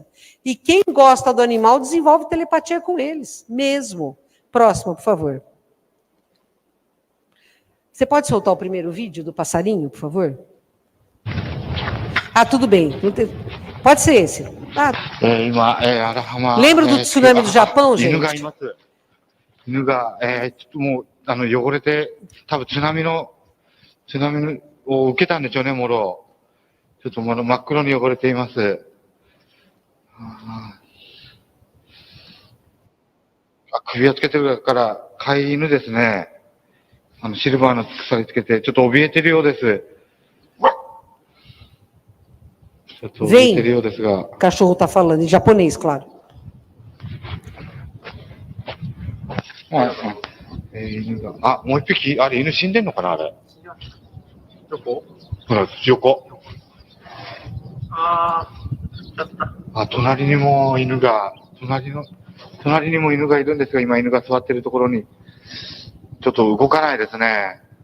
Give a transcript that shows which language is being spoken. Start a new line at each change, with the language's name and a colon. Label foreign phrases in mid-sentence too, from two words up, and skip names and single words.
Portuguese: E quem gosta do animal desenvolve telepatia com eles, mesmo. Próximo, por favor. Você pode soltar o primeiro vídeo do passarinho, por favor? Ah, tudo bem. Pode ser esse. Lembra do tsunami do Japão, gente?
Japanese: 犬が、もう汚れて、多分津波の津波を受けたんでしょうね、もろ。ちょっと真っ黒に汚れています。首をつけてるから、飼い犬ですね。シルバーの鎖つけて、ちょっと怯えてるようです。ちょっと怯えてるようですが。
Portuguese: Cachorro está falando, em japonês, claro.
Japanese: 犬が。もう一匹、あれ、犬死んでんのかな、あれ。どこ？ほら、横。隣にも犬が、隣にも犬がいるんですが、今犬が座ってるところに、ちょっと動かないですね。